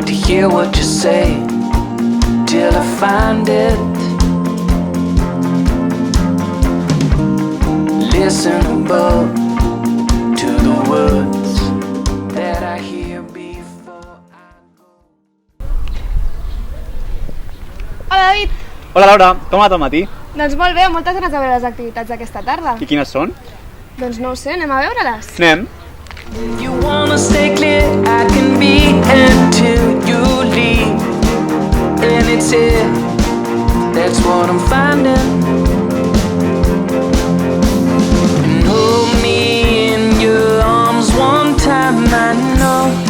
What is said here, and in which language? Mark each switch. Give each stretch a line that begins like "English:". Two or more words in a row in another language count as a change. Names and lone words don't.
English: To hear what you say till I find it. Listen above to the words that I hear before I go.
Catalan: Hola, David. Hola Laura, com ha anat el matí? Doncs molt bé, moltes ganes de veure les activitats d'aquesta tarda. I quines són? Doncs no ho sé, anem a veure-les. Anem.
English: If you wanna stay clear, I can be until you leave. And it's here, that's what I'm finding. And hold me in your arms one time, I know.